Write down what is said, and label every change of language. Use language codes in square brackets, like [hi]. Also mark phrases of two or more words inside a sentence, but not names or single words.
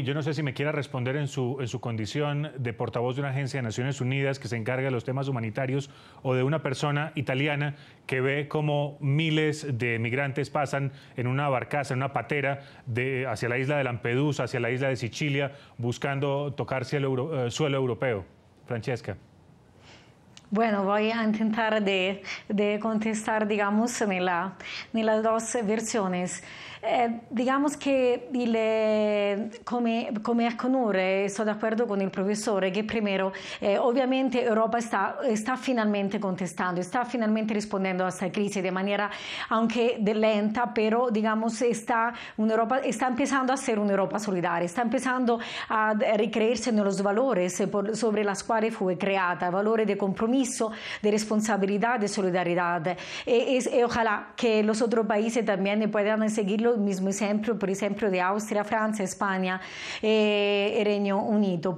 [es] Yo no sé si me quiera responder en su condición de portavoz de una agencia de Naciones Unidas que se encarga de los temas humanitarios o de una persona italiana que ve cómo miles de migrantes pasan en una barcaza, en una patera hacia la isla de Lampedusa, hacia la isla de Sicilia, buscando tocar suelo europeo. Francesca. Bueno, voy a intentar de contestar, digamos, en las dos versiones. Digamos [it] che come Aconur sto d'accordo con il professore che [es] primero [it] ovviamente Europa sta finalmente contestando, sta finalmente rispondendo a questa crisi [es] de manera aunque lenta, pero digamos está empezando a ser una Europa solidaria, está empezando a ricreerse en los valores sobre las cuales fue creata, valores de compromiso, compromiso, de responsabilidad, de solidaridad. Y ojalá que los otros países también puedan seguir el mismo ejemplo, por ejemplo, de Austria, Francia, España y Reino Unido.